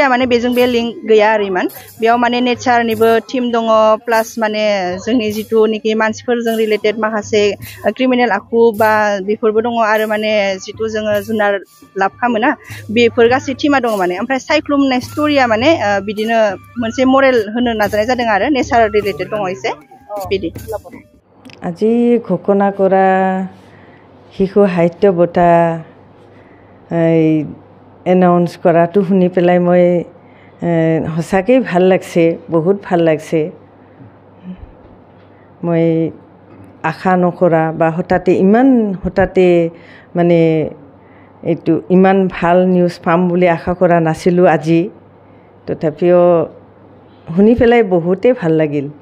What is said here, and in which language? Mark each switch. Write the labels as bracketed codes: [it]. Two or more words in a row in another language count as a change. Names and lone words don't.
[brx] माने बेजों बे लिंक गैया आरो इमान बेयाव माने नेचारनिबो थीम दङ प्लास माने जोंनि जिथुनिखि मानसिफोरजों रिलेटेड माखासे क्रिमिनेल आखु बा बेफोरबो दङ आरो माने जिथु जोङो जुनार लाब खालामोना बेफोर गासै थीमा दङ माने ओमफ्राय सायख्लुम होननाय स्ट'रिया माने बिदिनो मोनसे मरेल होनो नाजानाय जादों आरो [en] nature related [brx] दङ एसे बिदि। [as] আজি ঘোষণা কৰা শিশু সাহিত্য বঁটা এনাউন্স কৰাটো শুনি পেলাই মই সঁচাকৈ ভাল লাগছে, বহুত ভাল লাগছে। মই আশা নকৰা বা ইমান হঠাতে মানে এইটো ইমান ভাল নিউজ পাম বুলি আশা কৰা নাছিলোঁ আজি, তথাপিও শুনি পেলাই বহুতেই ভাল লাগিল।